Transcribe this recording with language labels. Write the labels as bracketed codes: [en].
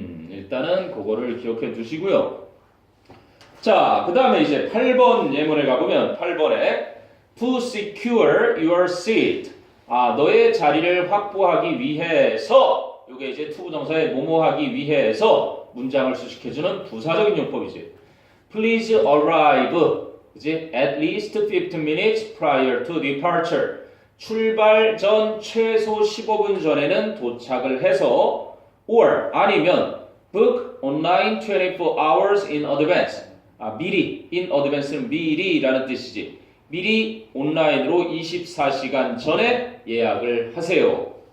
[ko] 일단은 그거를 기억해 두시고요. 자, 그 다음에 이제 8번 예문에 가보면 8번에 [en] to secure your seat. [ko] 너의 자리를 확보하기 위해서 이게 이제 투부정사의 뭐뭐 하기 위해서 문장을 수식해주는 부사적인 용법이지. [en] Please arrive. [ko] 그지? [en] At least 15 minutes prior to departure. [ko] 출발 전 최소 15분 전에는 도착을 해서 or 아니면 [en] book online 24 hours in advance. [ko] 미리 [en] in advance [ko] 는 미리라는 뜻이지. 미리 온라인으로 24시간 전에 예약을 하세요.